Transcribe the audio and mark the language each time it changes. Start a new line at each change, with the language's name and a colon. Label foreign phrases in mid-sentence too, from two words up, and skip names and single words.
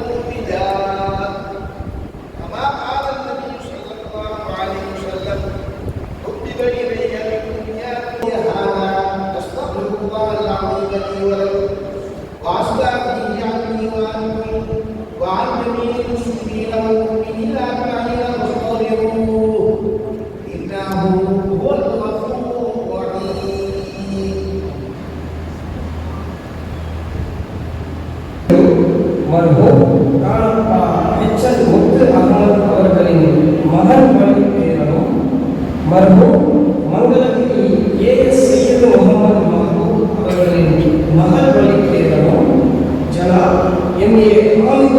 Arabic: وجاء كما قال النبي صلى الله عليه وسلم حبب إلي الدنيا هذا أستغفر الله العظيم لي ولكم وأستغفره عني وعنكم وعن جميع المسلمين والمؤمنين أجمعين فاستغفروه إنه هو الغفور الرحيم.
Tamil: மர்ஹூம் காலப்பா எச்எல் முத்து அகமது அவர்களின் மகன் வழி பேரனும் மர்ஹூம் மங்களகிரி ஏஎஸ் சையது முகமது மஹபூப் அவர்களின் மகள் வழி பேரனும் ஜனாப் எம்ஏ ஹாமிது